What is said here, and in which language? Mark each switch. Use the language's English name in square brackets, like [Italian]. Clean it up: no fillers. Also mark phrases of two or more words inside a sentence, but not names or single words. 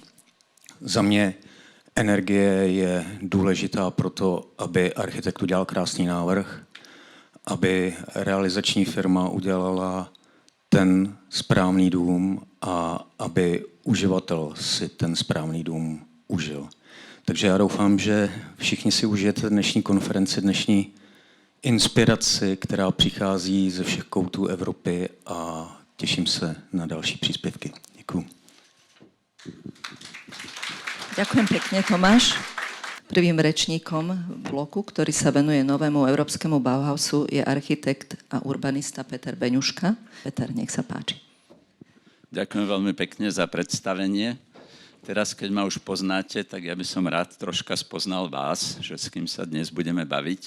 [Czech] Za mě energie je důležitá proto, aby architekt udělal krásný návrh, aby realizační firma udělala ten správný dům a aby uživatel si ten správný dům užil. Takže já doufám, že všichni si užijete dnešní konferenci, dnešní inspiraci, která přichází ze všech koutů Evropy, a těším se na další příspěvky. Děkuju. [Slovak] Ďakujem pekne, Tomáš. Prvým rečníkom bloku, ktorý sa venuje novému európskemu Bauhausu, je architekt a urbanista Peter Beňuška. Peter, nech sa páči. Ďakujem veľmi pekne za predstavenie. Teraz, keď ma už poznáte, tak ja by som rád troška spoznal vás, že s kým sa dnes budeme baviť.